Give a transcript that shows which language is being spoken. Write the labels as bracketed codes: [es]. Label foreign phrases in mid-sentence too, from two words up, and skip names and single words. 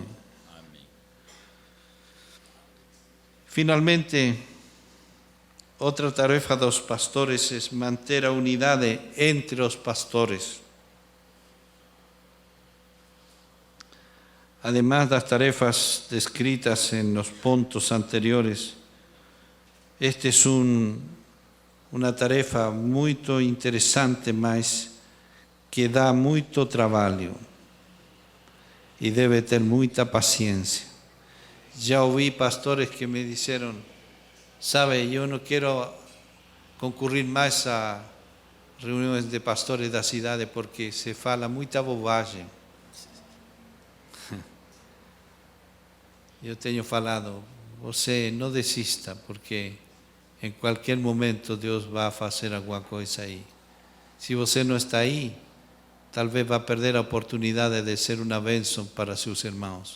[pt] Finalmente, Outra tarefa dos pastores é manter a unidade entre os pastores. [es] Además das tarefas descritas en los puntos anteriores, esta es una tarefa muy interesante, [pt] mas que dá muito trabalho y debe ter muita paciencia. [es] Ya oí pastores que me dijeron, sabe, yo no quiero concurrir más a reuniones de pastores [pt] da cidade porque se fala muita bobagem. Eu tenho falado, você não desista, porque em qualquer momento Deus vai fazer alguma coisa aí. Se você não está aí, talvez vá perder a oportunidade de ser uma bênção para seus irmãos.